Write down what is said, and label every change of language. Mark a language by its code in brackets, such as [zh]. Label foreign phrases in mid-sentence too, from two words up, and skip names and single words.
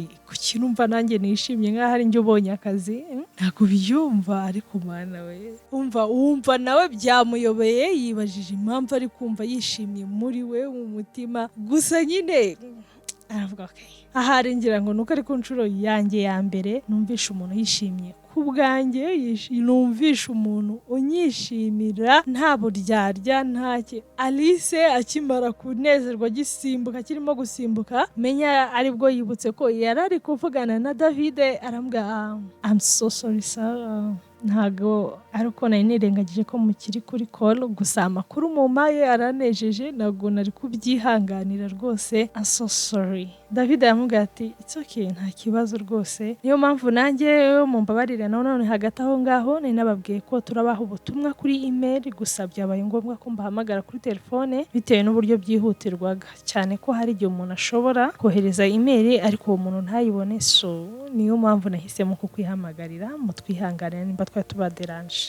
[rw] kuki numva nanjye nishimye nkaho ari njye ubonye akazi ntago byumva ariko mana we umva nawe byamuyobeye yibajije impamvu ari kumva yishimye muri we mu mutima gusa nyine aravuga okay ahari ngira ngo nuko ari ku nshuro yanjye ya mbere numvisha umuntu yishimye ku bwanjye numvisha umuntu unyishimira nta buryarya ntake. Alice akimara kunezerwa gisimbuka kirimo gusimbuka menya aribwo yibutse ko yari ari kuvugana na David arambwira [en] I'm so sorry sir [rw] ntago ariko nari nirengagije ko mukiri kuri call, gusa amakuru mumpaye aranejeje, ntabwo nari kubyihanganira rwose. [en] I'm so sorry. [rw] David yamubwiye ati [en] it's okay, [rw] nta kibazo rwose, niyo mpamvu nanjye mumbabarire. none hagati aho ngaho nari nababwiye ko turabaha ubutumwa kuri email, gusa byabaye ngombwa ko mbahamagara kuri telefone bitewe n'uburyo byihutirwaga, cyane ko hari igihe umuntu ashobora kohereza email ariko uwo muntu ntayibone, so niyo mpamvu nahisemo kukwihamagarira mutwihanganira nimba twari tubaderanje.